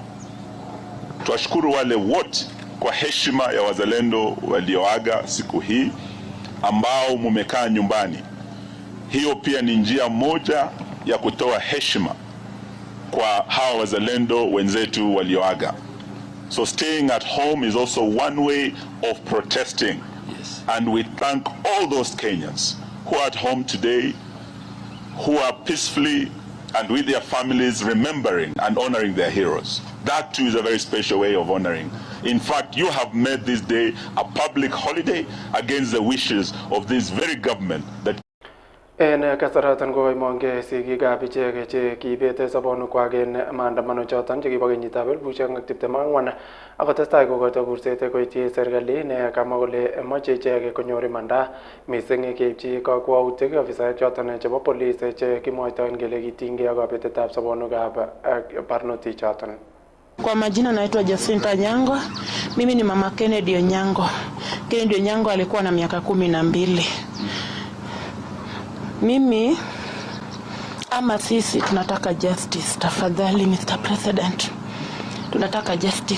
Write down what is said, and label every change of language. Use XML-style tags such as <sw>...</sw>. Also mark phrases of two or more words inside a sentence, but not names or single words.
<sw>Tuwashukuru wale wote kwa heshima ya wazalendo walioaga siku hii ambao mumekaa nyumbani. Hiyo pia ni njia moja ya kutoa heshima kwa hawa wazalendo wenzetu walioaga.</sw> <en>So staying at home is also one way of protesting. Yes. And we thank all those Kenyans who are at home today, who are peacefully and with their families remembering and honoring their heroes. That too is a very special way of honoring. In fact, you have made this day a public holiday against the wishes of this very government that</en> <kln>en kasaratan ko imonge sigikab icheke che kibete sabonukwak en maandamano choton che kibo kenyitab 2024 akotestai kokoito kurset koityi serikali ne kamwa kole moche icheke konyor imanda mising keipchi kakwautik ofisaek choton chebo police che kimwoitoen kele kitinygei ak kabetetab sabonukab barnotik choton.</kln> <sw>Kwa majina naitwa Jacinta Onyango. Mimi ni mama Kennedy Onyango. Kennedy Onyango alikuwa na miaka 12. Mimi ama sisi tunataka justice, tafadhali Mr. President. Tunataka justice.</sw>